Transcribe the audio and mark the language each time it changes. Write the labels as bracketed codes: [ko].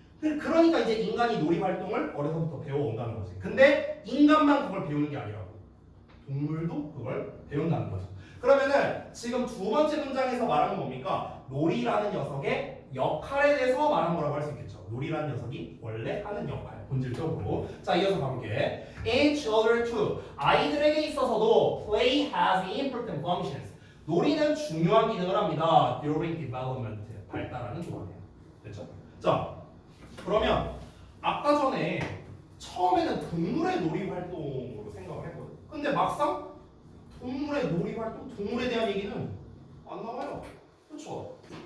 [ko] 그러니까 이제 인간이 놀이 활동을 어려서부터 배워온다는 거지. 근데 인간만 그걸 배우는 게 아니라고. 동물도 그걸 배운다는 거죠. 그러면은 지금 두 번째 문장에서 말하는 뭡니까? 놀이라는 녀석의 역할에 대해서 말한 거라고 할 수 있겠죠. 놀이라는 녀석이 원래 하는 역할, 본질적으로. 자, 이어서 가볼게. [en] In children too, [ko] 아이들에게 있어서도 [en] play has important functions. [ko] 놀이는 중요한 기능을 합니다. [en] During development, [ko] 발달하는 동안에. 됐죠? 자, 그러면 아까 전에 처음에는 동물의 놀이 활동으로 생각을 했거든. 근데 막상 동물의 놀이 활동, 동물에 대한 얘기는 안 나와요. 그렇죠?